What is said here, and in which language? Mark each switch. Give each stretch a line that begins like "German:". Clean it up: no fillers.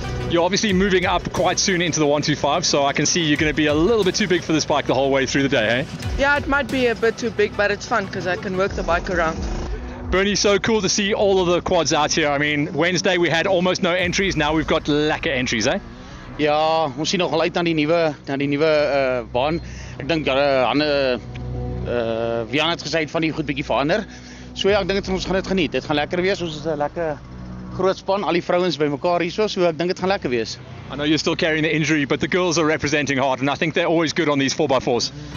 English: You're obviously moving up quite soon into the 125, so I can see you're going to be a little bit too big for this bike the whole way through the day, eh? Yeah, it might be a bit too big, but it's fun because I can work the bike around. Bernie, so cool to see all of the quads out here. I mean, Wednesday we had almost no entries, now we've got lekker entries, eh?
Afrikaans: Ja, ons sien nog al uit na die nuwe baan. Ek dink Wian het gesê van die goed bietjie verander. So ja, ek dink ons gaan dit geniet. Dit gaan lekker wees. Ons is 'n lekker groot span, al die vrouens bymekaar hierso, so ek dink dit gaan lekker wees.
English: I know you're still carrying the injury, but the girls are representing hard, and I think they're always good on these 4x4s.